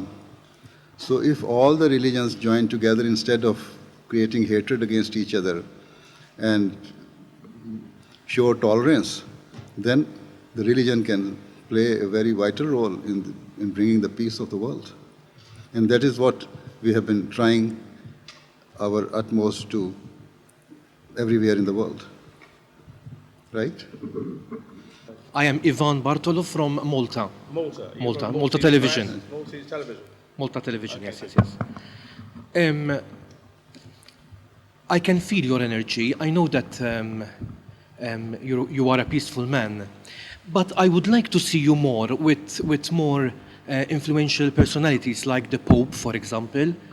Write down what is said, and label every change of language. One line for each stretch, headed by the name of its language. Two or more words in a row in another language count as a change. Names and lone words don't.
English: So if all the religions join together instead of creating hatred against each other and show tolerance, then the religion can play a very vital role in bringing the peace of the world. And that is what we have been trying our utmost to everywhere in the world. Right? I am Ivan Bartolo from Malta. Malta. Malta Television. Maltese television. Malta Television, okay. Yes. I can feel your energy. I know that you are a peaceful man, but I would like to see you more with more influential personalities like the Pope, for example.